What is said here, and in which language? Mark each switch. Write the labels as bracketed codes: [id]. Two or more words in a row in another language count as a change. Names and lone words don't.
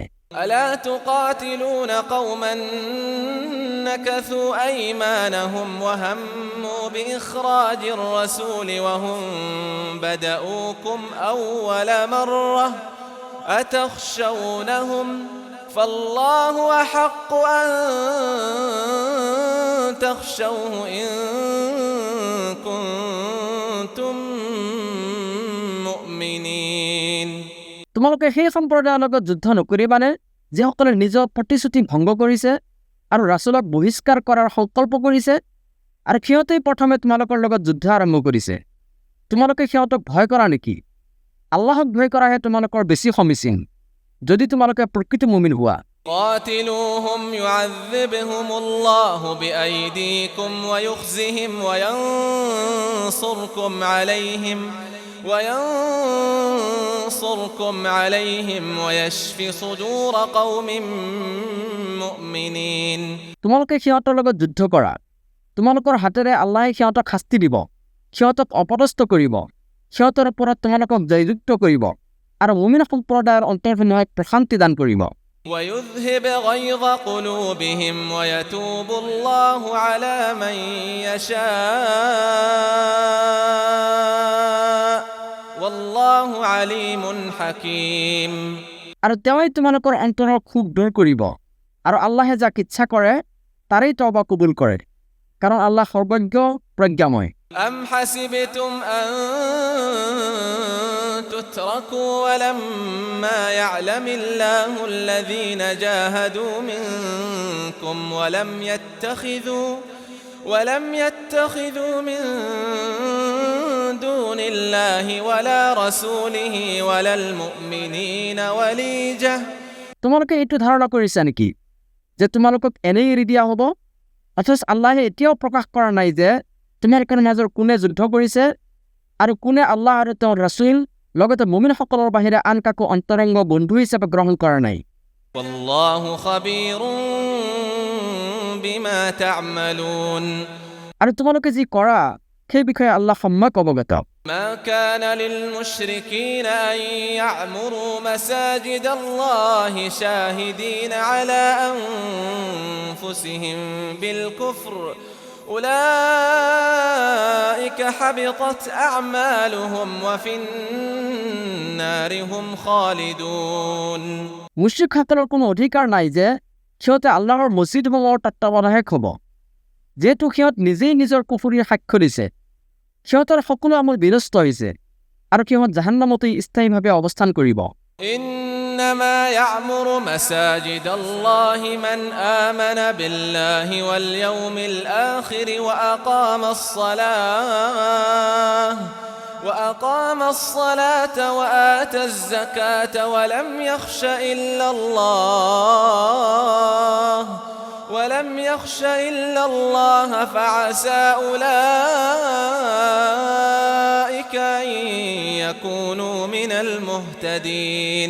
[ar] ألا تقاتلون قوما نكثوا أيمانهم وهموا بإخراج الرسول وهم بدؤوكم أول مرة أتخشونهم فالله أحق أن تخشوه إن كنتم مؤمنين [as] তোমালোকে সেই সম্প্ৰদায়ৰ লগত যুদ্ধ নকৰিবানে যিসকলে নিজৰ প্ৰতিশ্ৰুতি ভংগ কৰিছে আৰু ৰাসূলক বহিষ্কাৰ কৰাৰ সংকল্প কৰিছে আৰু সিহঁতেই প্ৰথমে তোমালোকৰ লগত যুদ্ধ আৰম্ভ কৰিছে তোমালোকে সিহঁতক ভয় কৰা নেকি আল্লাহক ভয় কৰাহে তোমালোকৰ বেছি সমীচীন যদি তোমালোকে প্ৰকৃত মুমিন হোৱা [ar] قاتلوهم يعذبهم الله بأيديكم ويخزهم وينصركم عليهم ويشفي صدور قوم مؤمنين [as] তোমালোকে সিহঁতৰ লগত যুদ্ধ কৰা তোমালোকৰ হাতেৰে আল্লাহে সিহঁতক শাস্তি দিব সিহঁতক অপদস্থ কৰিব সিহঁতৰ ওপৰত তোমালোকক জয়যুক্ত কৰিব আৰু মুমিন সম্প্ৰদায়ৰ অন্তৰ্ভুক্ত প্ৰশান্তি দান কৰিব [ar] ويذهب غيظ قلوبهم ويتوب الله على من يشاء والله عليم حكيم [as] আৰু তেওঁই তোমালোকৰ অন্তৰৰ ক্ষোভ দূৰ কৰিব আৰু আল্লাহে যাক ইচ্ছা কৰে তাৰেই তওবা কবুল কৰে কাৰণ আল্লাহ সৰ্বজ্ঞ প্ৰজ্ঞাময় [ar] أم حسبتم أن تتركوا ولما يعلم الله الذين جاهدوا منكم ولم يتخذوا من دون الله ولا رسوله ولا المؤمنين وليجة [as] তোমালোকে এইটো ধাৰণা কৰিছা নেকি যে তোমালোকক এনেই এৰি দিয়া হ'ব অথচ আল্লাহে এতিয়াও প্ৰকাশ কৰা নাই যে তোমালোকৰ মাজৰ কোনে যুদ্ধ কৰিছে আৰু কোনে আল্লাহ আৰু তেওঁৰ ৰাসূল লগতে মুমিনসকলৰ বাহিৰে আন কাকো অন্তৰংগ বন্ধু হিচাপে গ্ৰহণ কৰা নাই [ar] والله خبير بما تعملون [as] আৰু তোমালোকে যি কৰা সেই বিষয়ে আল্লাহ সম্যক অৱগত [ar] ما كان للمشركين أن يعمروا مساجد الله شاهدين على أنفسهم بالكفر أولئك حبطت أعمالهم وفي النار هم خالدون [as] মুশ্ৰিকসকলৰ কোনো অধিকাৰ নাই যে সিহঁতে আল্লাহৰ মছজিদসমূহৰ তত্বাৱধায়ক হ'ব যেহেতু সিহঁত নিজেই নিজৰ কুফুৰীৰ সাক্ষ্য দিছে সিহঁতৰ সকলো আমল বিনষ্ট হৈছে আৰু সিহঁত জাহান্নামতেই স্থায়ীভাৱে অৱস্থান কৰিব [ar] إن إنما يعمر مساجد الله من آمن بالله واليوم الآخر وأقام الصلاة وآتى الزكاة ولم يخش إلا الله فعسى أولئك أن يكونوا من المهتدين